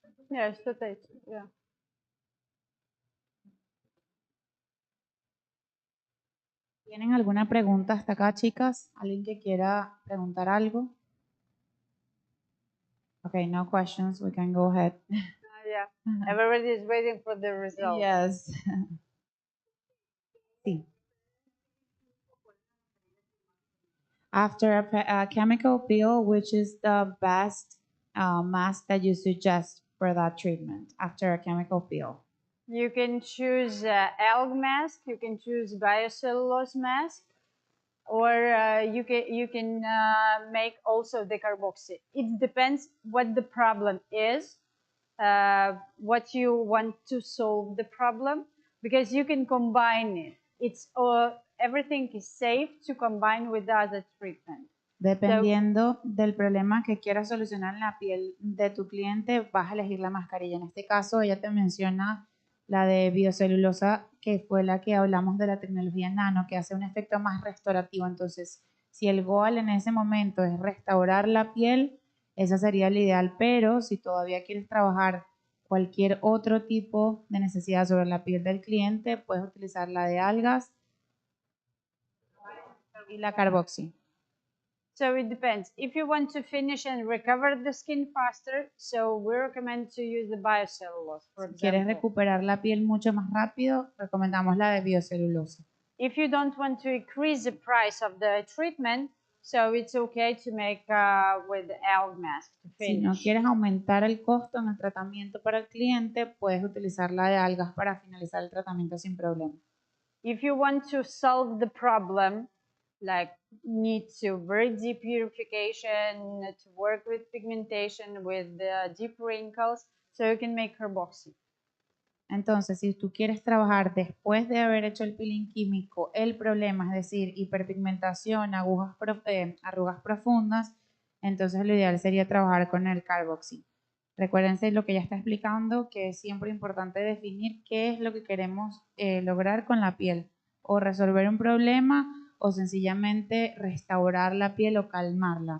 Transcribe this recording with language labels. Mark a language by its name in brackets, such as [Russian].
[English] Yeah, it's the yeah. [Spanish] ¿Tienen alguna pregunta hasta acá, chicas? ¿Alguien que quiera preguntar algo? [English] Okay, no questions. We can go ahead. Yeah, everybody is waiting for the result. Yes. [Spanish] Sí. [English] After a chemical peel, which is the best mask that you suggest for that treatment after a chemical peel. You can choose algae mask, you can choose biocellulose mask, or you can make also the carboxy. It depends what the problem is, what you want to solve the problem, because you can combine it. It's everything is safe to combine with other treatment. [Spanish] Dependiendo del problema que quieras solucionar en la piel de tu cliente, vas a elegir la mascarilla. En este caso, ella te menciona la de biocelulosa, que fue la que hablamos de la tecnología nano, que hace un efecto más restaurativo. Entonces, si el goal en ese momento es restaurar la piel, esa sería el ideal. Pero si todavía quieres trabajar cualquier otro tipo de necesidad sobre la piel del cliente, puedes utilizar la de algas y la carboxy. [English] So it depends. If you want to finish and recover the skin faster, so we recommend to use the biocellulose, for [Spanish] Si quieres [English] example. [Spanish] recuperar la piel mucho más rápido, recomendamos la de biocelulosa. [English] If you don't want to increase the price of the treatment, so it's okay to make with algae mask to [Spanish] Si no [English] finish. [Spanish] quieres aumentar el costo en el tratamiento para el cliente, puedes utilizar la de algas para finalizar el tratamiento sin problema. [English] If you want to solve the problem, like need to very deep purification, to work with pigmentation, with deep wrinkles, so you can make carboxy. [Spanish] Entonces, si tú quieres trabajar después de haber hecho el peeling químico, el problema, es decir, hiperpigmentación, arrugas profundas, entonces lo ideal sería trabajar con el carboxy. Recuérdense lo que ya está explicando, que es siempre importante definir qué es lo que queremos lograr con la piel, o resolver un problema o sencillamente restaurar la piel o calmarla.